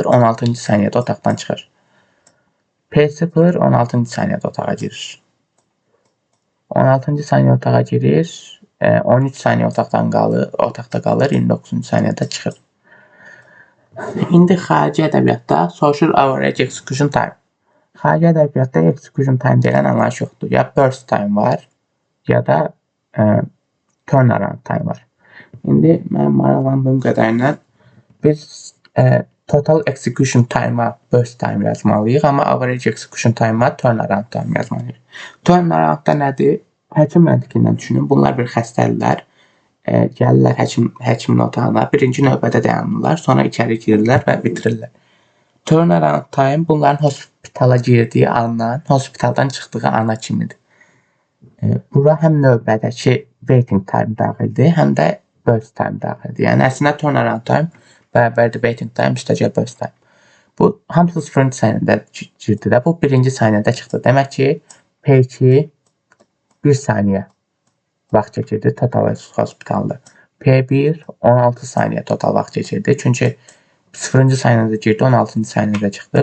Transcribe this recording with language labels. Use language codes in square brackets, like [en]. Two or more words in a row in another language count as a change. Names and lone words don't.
[az] 16-cı saniyədə otaqdan çıxır. P0 16-cı saniyədə otağa girir. 16-cı saniyə otağa girir. 13 saniyə otaqda qalır. 29-cu saniyədə çıxır. İndi xarici ədəbiyyatda [en] social average execution time. [az] Xarici ədəbiyyatda [en] execution time [az] deyilən anlayış yoxdur. Ya [en] burst time [az] var, ya da [en] turnaround time [az] var. İndi mənim maraqlandığım qədərilə biz [en] total execution time'a burst time [az] yazmalıyıq, amma [en] average execution time'a turnaround time [az] yazmalıyıq. Turnaround da nədir? Həkim məntiqindən düşünün. Bunlar bir xəstəliklər. Gəlirlər həkimin otağına, birinci növbədə dayanırlar, sonra içəri girirlər və bitirirlər. [en] Turnaround time [az] bunların hospitala girdiyi andan, hospitaldan çıxdığı ana kimidir. Bura həm növbədəki [en] waiting time [az] daxildir, həm də [en] burst time [az] daxildir. Yəni əslində [en] turnaround time [az] bərabərdir [en] waiting time [az] üstəgəl [en] burst time. [az] Bu hamısı 0-cı saniyədə girdi də, bu 1-ci saniyədə çıxdı. Demək ki, P2 1 saniyə vaxt keçirdi total hospitalda. P1 16 saniyə total vaxt keçirdi. Çünki 0-cı saniyədə girdi, 16-cı saniyədə çıxdı.